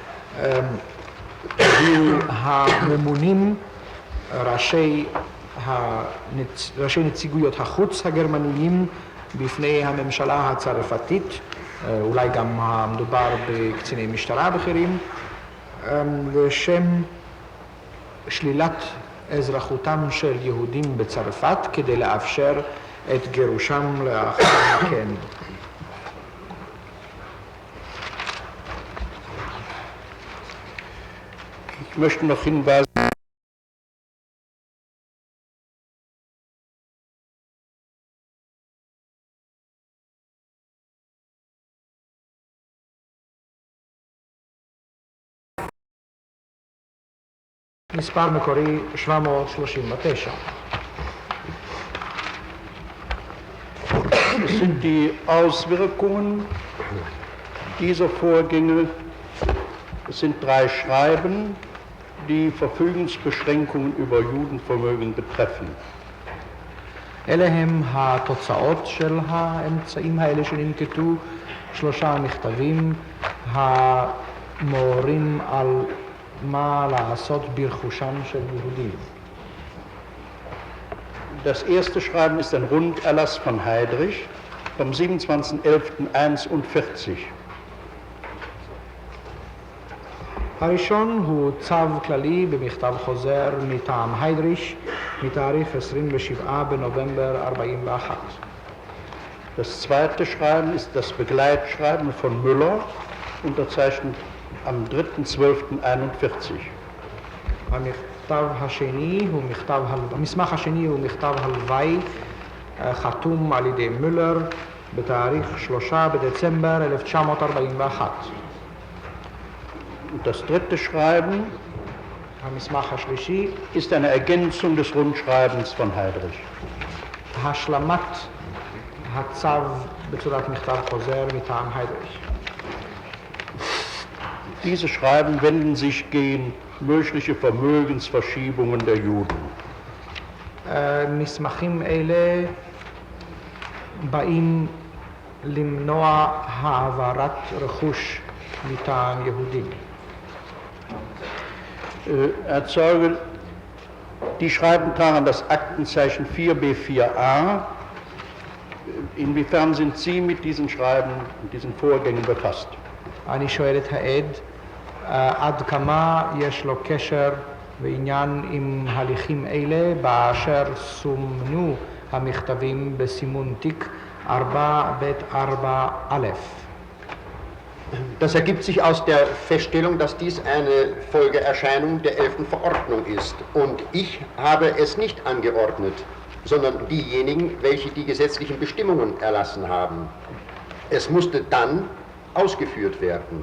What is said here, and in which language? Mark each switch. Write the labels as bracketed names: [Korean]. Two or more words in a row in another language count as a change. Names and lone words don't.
[Hebrew] הביאו הממונים, ראשי נציגויות החוץ הגרמניים בפני הממשלה הצרפתית, אולי גם מדובר בקציני משטרה בכירים, לשם שלילת אזרחותם של יהודים בצרפת כדי לאפשר את גירושם לאחר מכן. [German] Ich möchte noch hinweisen, [Hebrew] מספר מקורי 739. [German] es sind die Auswirkungen dieser Vorgänge. Es sind 3 Schreiben, die Verfügungsbeschränkungen über Judenvermögen betreffen. [Hebrew] אלה הם התוצאות של האמצעים האלה שננקטו, 3 מכתבים המורים על מה לעשות ברכושם של יהודים. [German] Das erste Schreiben ist ein Runderlass von Heydrich vom 27.11.41. [Hebrew] הראשון הוא צו כללי במכתב חוזר מטעם היידריש מתאריך 27 בנובמבר 41. [German] Das zweite Schreiben ist das Begleitschreiben von Müller, unterzeichnet am 3.12.41. [Hebrew] המסמך השני הוא מכתב הלוואי חתום על ידי מולר בתאריך 3 בדצמבר 1941. [German] Das dritte Schreiben [Hebrew] המסמך השלישי [German] ist eine Ergänzung des Rundschreibens von Heydrich. [Hebrew] השלמת הצו בצורת מכתב חוזר מטעם היידריש. [German] Diese Schreiben wenden sich gegen mögliche Vermögensverschiebungen der Juden. [Hebrew] מסמכים אלה באים למנוע העברת רכוש מטעם יהודים. [German] Herr Zeuge, die Schreiben tragen das Aktenzeichen 4b4a. Inwiefern sind Sie mit diesen Schreiben und diesen Vorgängen befasst? [Hebrew] אני שואל את העד, עד כמה יש לו קשר ועניין עם הליכים אלה באשר סומנו המכתבים בסימון תיק 4ב4א. [German] Das ergibt sich aus der Feststellung, dass dies eine Folgeerscheinung der 11. Verordnung ist. Und ich habe es nicht angeordnet, sondern diejenigen, welche die gesetzlichen Bestimmungen erlassen haben. Es musste dann ausgeführt werden.